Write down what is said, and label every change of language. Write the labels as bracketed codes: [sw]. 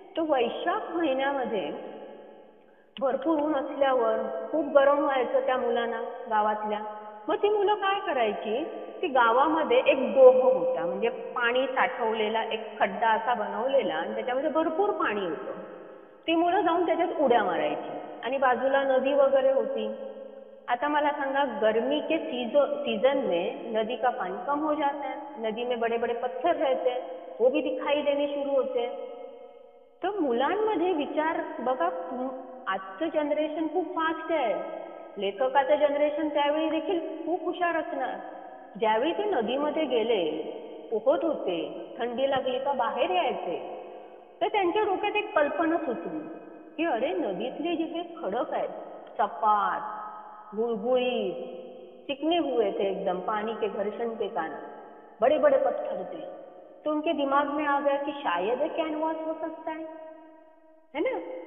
[mr] तो वैशाख महिन्यामध्ये भरपूर ऊन असल्यावर खूप गरम व्हायचं त्या मुलांना गावातल्या. मग ती मुलं काय करायची की गावामध्ये एक डोह होता, म्हणजे पाणी साठवलेला एक खड्डा असा बनवलेला आणि त्याच्यामध्ये भरपूर पाणी होतं. ती मुलं जाऊन त्याच्यात उड्या मारायची आणि बाजूला नदी वगैरे होती. आता मला सांगा, [hi] गर्मी के सीजन में नदी का पानी कम हो जाता है, नदी में बड़े बड़े पत्थर रहते हैं, वो भी दिखाई देने शुरू होते हैं. [mr] तर मुलांमध्ये विचार बघा, आजचं जनरेशन खूप फास्ट आहे. लेखकाचं जनरेशन त्यावेळी देखील खूप हुशार असणार. ज्यावेळी ते नदीमध्ये गेले, पोहत होते, थंडी लागली का बाहेर यायचे, तर त्यांच्या डोक्यात एक कल्पना सुचली की अरे नदीतले जे काही खडक आहेत, सपाट, गुळगुळीत, [hi] चिकने हुए थे एकदम पानी के घर्षण के कारण, बड़े बड़े पत्थर थे. तो उनके दिमाग में आ गया कि शायद ये कैनवास हो सकता है ना?